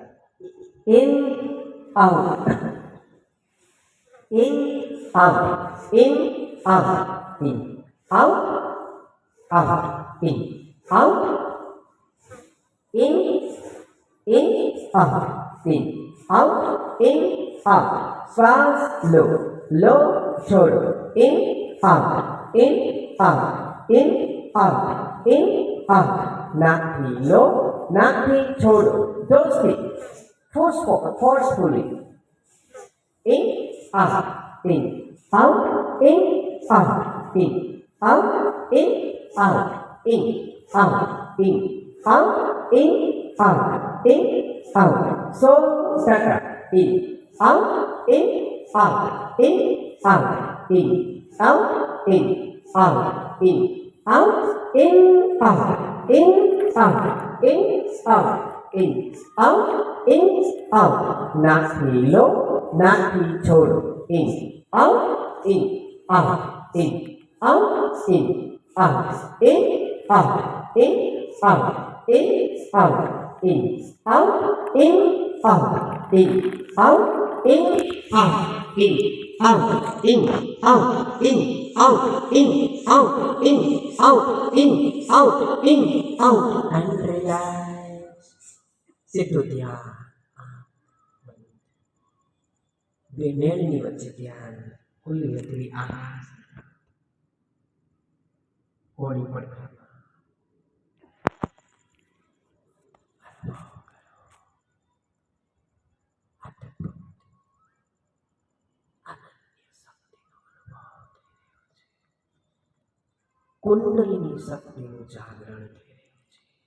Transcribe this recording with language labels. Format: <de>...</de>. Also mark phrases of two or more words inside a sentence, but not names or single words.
<en>In out, in out, in out, in out, out, in out, in out, in out, in out.</en> <gu>શ્વાસ લો, લો, છોડો.</gu> <en>In out, in out, in out, in out.</en> <gu>નાકથી લો, નાકથી છોડો. જોશથી,</gu> <en>forcefully. In, out, in, out, in, out, in, out, in, out, in, out, in, out, in, out, in, out. So, in, out, in, out, in, out, in, out, in, out, in, out, in, out, in, out, in, out, in, out, in, out.</en> <gu>નાકથી લો, નાકથી છોડો.</gu> <en>In, out, in, out, in, out, in, out, in, out, in, out, in, out, in, out, in, out, in, out, in, out, in, out, in, out, in, out, in, out, in, out, in, out, in, out. And relax.</en> <gu>સીધું ધ્યાન. બે નેળની વચ્ચે ધ્યાન. ખુલ્લી હથેળી આકાશ. કોણી પડખામાં. કુંડલીની શક્તિનું જાગરણ થઈ રહ્યું છે.</gu>